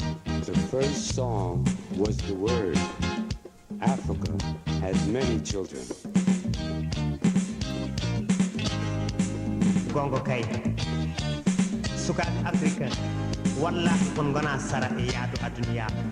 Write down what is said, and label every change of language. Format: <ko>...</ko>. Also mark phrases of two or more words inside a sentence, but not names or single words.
<en>The first song was the word. Africa has many children.</en> <ff>Gongo kay. Sukaɓe Afrique, wallahi kon gona sara e yaadu aduniya.</ff>